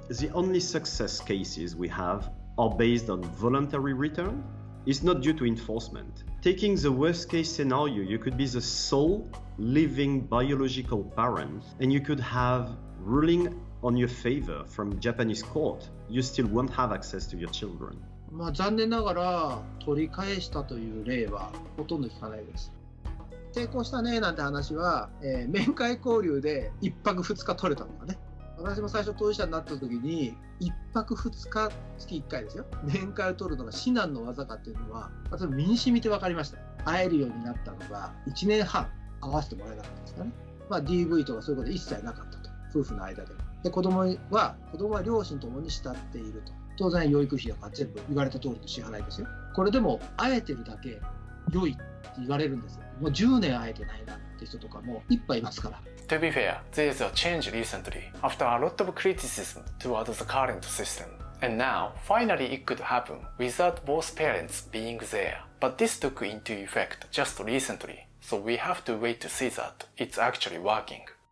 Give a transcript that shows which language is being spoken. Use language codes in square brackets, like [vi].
[en] The only success cases we have are based on voluntary return. It's not due to enforcement. Taking the worst case scenario, you could be the sole living biological parent and you could have ruling on your favor from Japanese court. You still won't have access to your children. [ja] 残念ながら取り返したという例はほとんど聞かないです。成功したねなんて話は、面会交流で1泊2日取れたのかね。私も最初当事者になった時に1泊2日月1回ですよ。面会を取るのが至難の技かっていうのは私も身に染みて分かりました。会えるようになったのが1年半会わせてもらえなかったですかね。 DV とかそういうこと一切なかったと。夫婦の間で。で子供は両親ともに慕っていると。当然養育費とか全部言われた通りの支払いですよ。これでも会えてるだけ良いって言われるんですよ。もう10年会えてないなって人とかもいっぱいいますから。 [en] To be fair, there is a change recently after a lot of criticism towards the current system. And now, finally it could happen without both parents being there. But this took into effect just recently, so we have to wait to see that it's actually working.